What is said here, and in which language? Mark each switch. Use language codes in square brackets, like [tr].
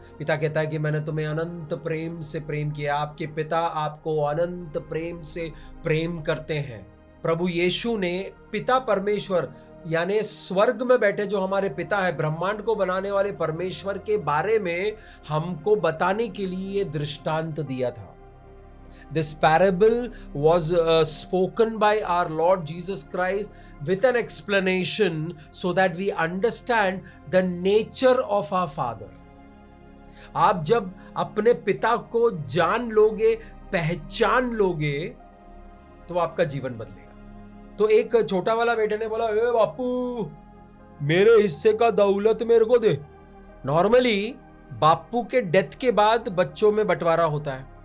[hi] पिता कहता है कि मैंने तुम्हें अनंत प्रेम से प्रेम किया। आपके पिता आपको अनंत प्रेम से प्रेम करते हैं। प्रभु यीशु ने पिता परमेश्वर यानी स्वर्ग में बैठे जो हमारे पिता है, ब्रह्मांड को बनाने वाले परमेश्वर के बारे में हमको बताने के लिए दृष्टांत दिया था। [en] This parable was spoken by our Lord Jesus Christ with an explanation so that we understand the nature of our Father. [hi] आप जब अपने पिता को जान लोगे, पहचान लोगे, तो आपका जीवन बदलेगा। तो एक छोटा वाला बेटे ने बोला, ए बापू मेरे हिस्से का दौलत मेरे को दे। नॉर्मली बापू के डेथ के बाद बच्चों में बंटवारा होता है।